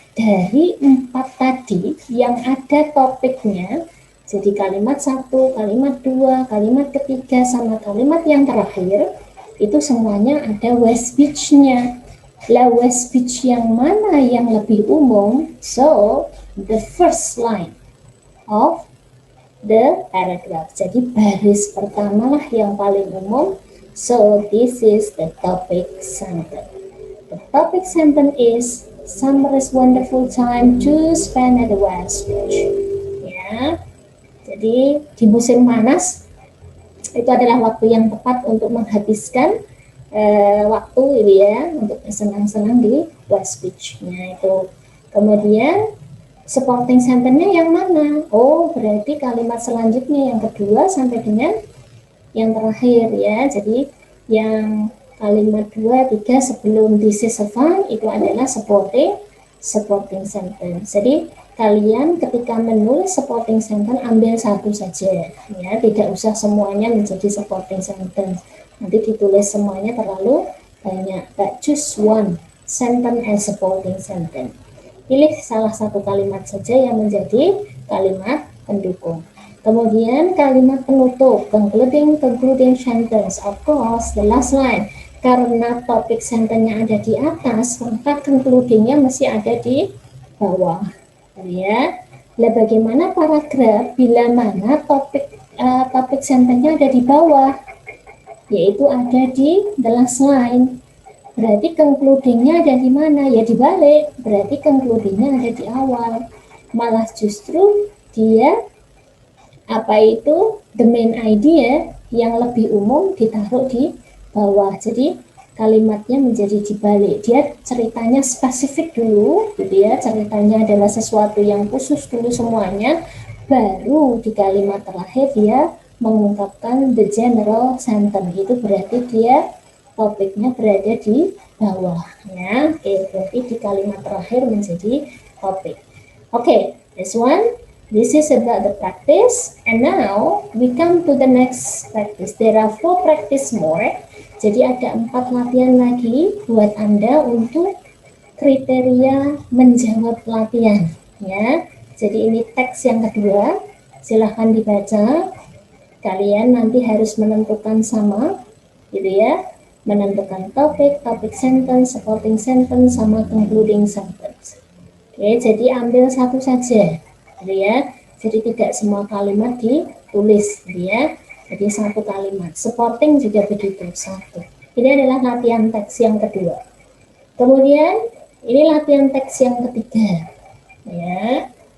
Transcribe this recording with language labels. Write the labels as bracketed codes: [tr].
[id] Dari 4 tadi yang ada topiknya. Jadi kalimat 1, kalimat 2, kalimat ketiga, sama kalimat yang terakhir, itu semuanya ada West Beach-nya. Lah West Beach yang mana yang lebih umum? [en] So, the first line of the paragraph. [id] Jadi baris pertama lah yang paling umum. [en] So, this is the topic sentence. The topic sentence is summer is wonderful time to spend at the West Beach. [id] Ya, jadi di musim panas itu adalah waktu yang tepat untuk menghabiskan waktu ini ya, untuk senang-senang di West Beach. Nah itu. Kemudian supporting sentence-nya yang mana? Oh, berarti kalimat selanjutnya yang kedua sampai dengan yang terakhir ya. Jadi yang kalimat 2, 3 sebelum [en] this is a fun [id] itu adalah supporting sentence. Jadi kalian ketika menulis supporting sentence ambil satu saja ya, tidak usah semuanya menjadi supporting sentence. Nanti ditulis semuanya terlalu banyak. [en] But choose one sentence as supporting sentence. [id] Pilih salah satu kalimat saja yang menjadi kalimat pendukung. Kemudian kalimat penutup, concluding sentence. [en] Of course, the last line. [id] Karena topik sentence-nya ada di atas, maka concluding-nya mesti ada di bawah. Ya. Lah bagaimana paragraf bila mana topik sentence-nya ada di bawah? Yaitu ada di [en] the last line. [id] Berarti concluding-nya ada di mana? Ya dibalik. Berarti concluding-nya ada di awal. Malah justru dia the main idea yang lebih umum ditaruh di bawah. Jadi kalimatnya menjadi dibalik. Dia ceritanya spesifik dulu, gitu ya. Ceritanya adalah sesuatu yang khusus dulu semuanya. Baru di kalimat terakhir dia mengungkapkan [en] the general sentence. [id] Itu berarti dia topiknya berada di bawah. Ya, oke. Berarti di kalimat terakhir menjadi topik. [en] Oke, this one. This is about the practice, and now we come to the next practice. There are 4 practice more. [id] Jadi ada 4 latihan lagi buat Anda untuk kriteria menjawab latihan. Ya, jadi ini teks yang kedua. Silahkan dibaca. Kalian nanti harus menentukan sama, gitu ya. Menentukan topik sentence, supporting sentence, sama concluding sentence. Oke, jadi ambil satu saja. Gitu ya. Jadi tidak semua kalimat ditulis, gitu ya. Jadi satu kalimat. Supporting juga begitu, satu. Ini adalah latihan teks yang kedua. Kemudian ini latihan teks yang ketiga. Ya.